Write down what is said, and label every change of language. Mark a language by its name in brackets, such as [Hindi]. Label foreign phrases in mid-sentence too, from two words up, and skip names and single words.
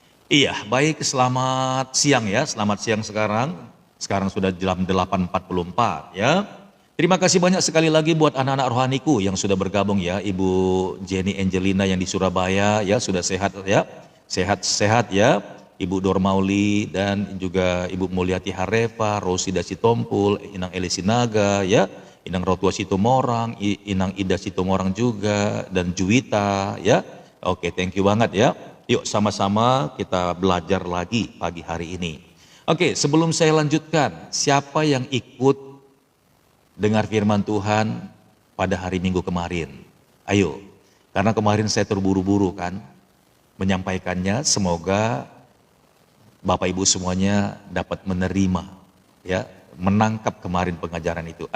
[Indonesian] Iya, baik, selamat siang ya, selamat siang sekarang. Sekarang sudah jam 8.44 ya. Terima kasih banyak sekali lagi buat anak-anak rohaniku yang sudah bergabung ya. Ibu Jenny Angelina yang di Surabaya ya, sudah sehat ya. Sehat-sehat ya. Ibu Dormauli dan juga Ibu Mulyati Hareva, Rosida Sitompul, Inang Elisinaga ya. Inang Rotua Sitomorang, Inang Ida Sitomorang juga, dan Juwita ya. Oke, [English] thank you [Indonesian] banget ya. Yuk sama-sama kita belajar lagi pagi hari ini. Oke, sebelum saya lanjutkan, siapa yang ikut dengar firman Tuhan pada hari Minggu kemarin? Ayo, karena kemarin saya terburu-buru kan menyampaikannya, semoga Bapak Ibu semuanya dapat menerima ya, menangkap kemarin pengajaran itu.